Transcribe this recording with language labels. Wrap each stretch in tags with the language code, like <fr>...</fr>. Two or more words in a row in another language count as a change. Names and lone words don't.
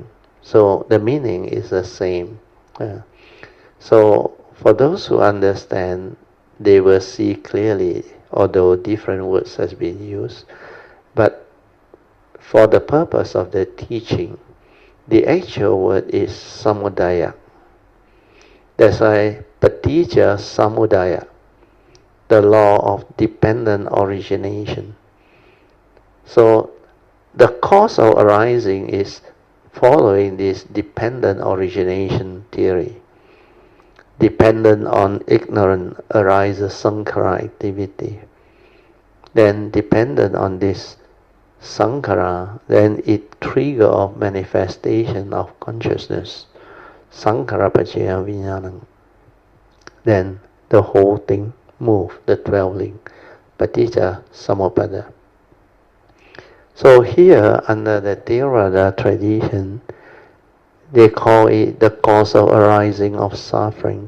<en>So the meaning is the same. So for those who understand, they will see clearly, although different words has been used. But for the purpose of the teaching, the actual word is samudaya. That's why</en> <pi>paticca samudaya,</pi> <en>the law of dependent origination. So the cause of arising is following this dependent origination theory. Dependent on ignorance arises sankhara activity. Then dependent on this sankhara, then it trigger of manifestation of consciousness.</en> <pi>Sankhara paccaya vijnanam.</pi> <en>Then the whole thing move, the 12 link.</en> <pi>Paticca samuppada.</pi> <en>So here, under the Theravada tradition, they call it the cause of arising of suffering.</en>